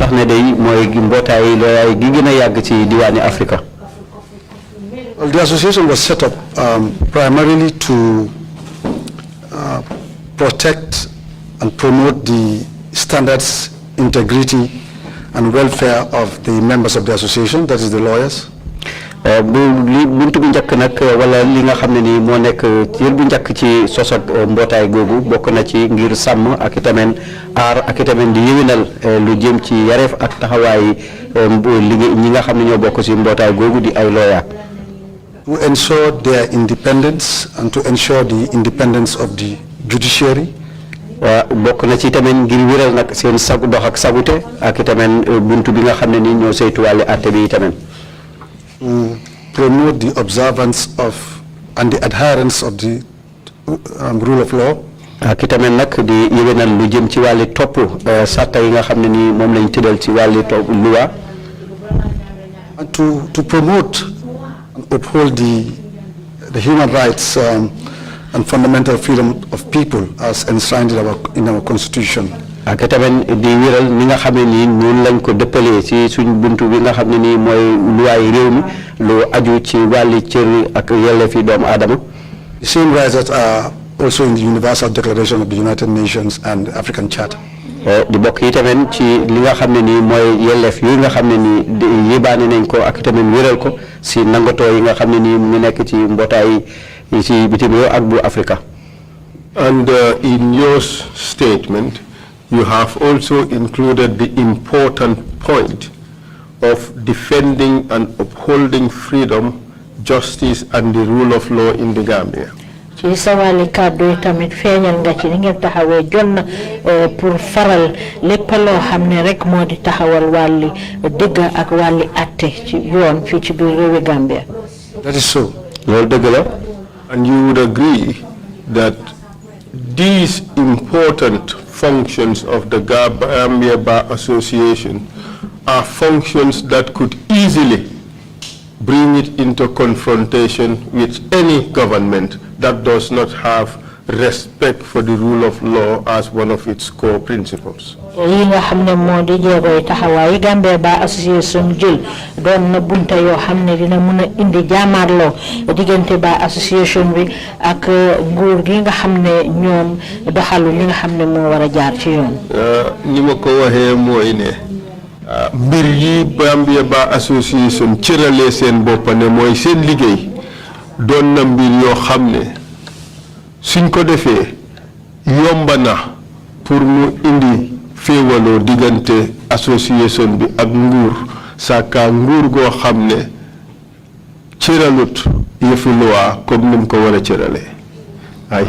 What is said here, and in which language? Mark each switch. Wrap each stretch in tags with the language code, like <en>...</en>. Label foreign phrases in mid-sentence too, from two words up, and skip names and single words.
<en>association was set up primarily to protect and promote the standards, integrity, and welfare of the members of the association, that is the lawyers.</en> <wo>buntu bu njëkk nag wala li nga xam ne nii moo nekk cër bu njëkk ci sos ak mbootaay googu bokk na ci ngir sàmm ak itamit aar ak itamit di yéwénal lu jëm ci yareef ak taxawaay liggéey ñi nga xam ne ñoo bokk ci mbootaay googu di ay lawyer.</wo> <en>To ensure their independence and to ensure the independence of the judiciary.</en> <wo>bokk na ci tamit ngir wéral nag seen sagu dox ak sagute ak itamit buntu bi nga xam ne nii ñoo saytuwaale àtte bi itamit.</wo> <en>To promote the observance of and the adherence of the rule of law.</en> <wo>ak itamit nag di yéwénal lu jëm ci wàlli topp sàtta yi nga xam ne nii moom lañ tëddal ci wàlli topp loi.</wo> <en>And to promote and uphold the human rights and fundamental freedom of people as enshrined in our constitution.</en> <wo>ak tamit di wéral ni nga xam ne nii noonu lañ ko dëppalee ci suñ buntu bi nga xam ne nii mooy luwaay réew mi lu aju ci wàlli cër ak yelleefi doomu aadama.</wo> <en>The same rights that are also in the Universal Declaration of the United Nations and the African Charter.</en> <wo>di bokk yi tamit ci li nga xam ne nii mooy yelleef yooyu nga xam ne nii yébaane nañ ko ak tamit wéral ko si nangatoo yi nga xam ne nii mu ngi nekk ci mbootaay yi ci bitim réew ak bu Afrika.</wo> <en>And in your statement, you have also included the important point of defending and upholding freedom, justice, and the rule of law in the Gambia.</en> <wo>ci sawali kàddu tamit feeñal nga ci ni ngeen taxawee jot na pour faral lépp loo xam ne rek moo di taxawal wàlli dëgg ak wàlli atte ci yoon fii ci biir réewi Gambia.</wo> <en>That is so.</en> <wo>loolu dëgg la.</wo> <en>And you would agree that these important functions of the Gambia Bar Association are functions that could easily bring it into confrontation with any government that does not have respect for the rule of law as one of its core principles.</en> <wo>yi nga xam ne moo di jéegoy taxawaay Gambia Bar Association jël doon na bunta yoo xam ne dina mun a indi jaamaarloo diggante Bar Association bi ak nguur gi nga xam ne ñoom doxalu li nga xam ne moo war a jaar ci yoon. ni ma ko waxee mooy ne mbir yi Gambia Bar Association cëralee seen bopp ne mooy seen liggéey doon na mbir yoo xam ne suñ ko defee yomba na pour mu indi féewaloo diggante association bi ak nguur sàkka nguur goo xam ne cëralut yëfu</wo> <fr>loi comme</fr> <wo>ni mu ko war a cëralee ay.</wo>